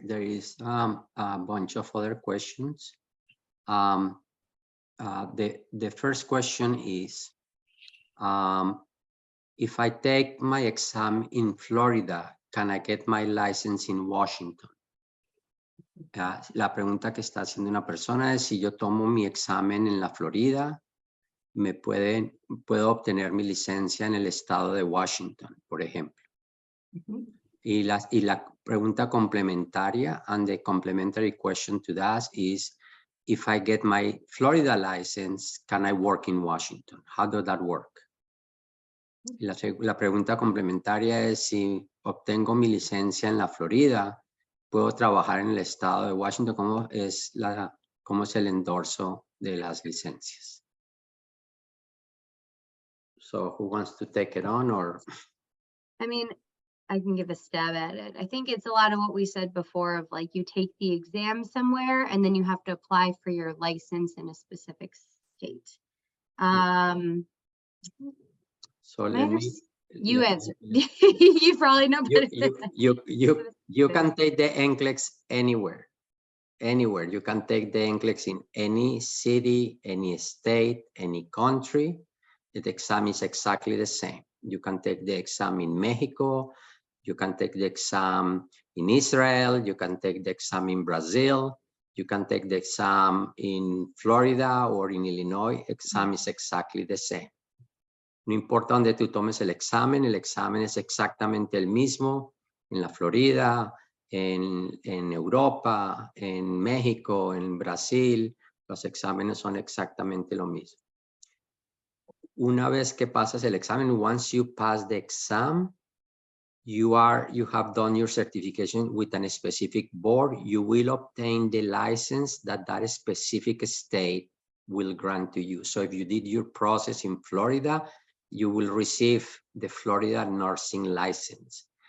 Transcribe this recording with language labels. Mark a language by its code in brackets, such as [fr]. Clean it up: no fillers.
[en] There is a bunch of other questions. The first question is, if I take my exam in Florida, can I get my license in Washington? [es] La pregunta que está haciendo una persona es, si yo tomo mi examen en la Florida, puedo obtener mi licencia en el estado de Washington, por ejemplo. Y la pregunta complementaria, [en] and the complementary question to that is, if I get my Florida license, can I work in Washington? How does that work? [es] La pregunta complementaria es, si obtengo mi licencia en la Florida, ¿puedo trabajar en el estado de Washington? ¿Cómo es el endorso de las licencias? [en] So who wants to take it on, or? I mean, I can give a stab at it. I think it's a lot of what we said before of like you take the exam somewhere and then you have to apply for your license in a specific state. So My let me. unders- You let- answer. You probably know better. You can take the NCLEX anywhere. Anywhere. You can take the NCLEX in any city, any state, any country. The exam is exactly the same. You can take the exam in Mexico. You can take the exam in Israel. You can take the exam in Brazil. You can take the exam in Florida or in Illinois. Exam is exactly the same. [es] No importa dónde tú tomes el examen es exactamente el mismo en la Florida, en Europa, en México, en Brasil. Los exámenes son exactamente lo mismo. Una vez que pasas el examen, [en] once you pass the exam, you have done your certification with a specific board. You will obtain the license that that specific state will grant to you. So if you did your process in Florida, you will receive the Florida nursing license.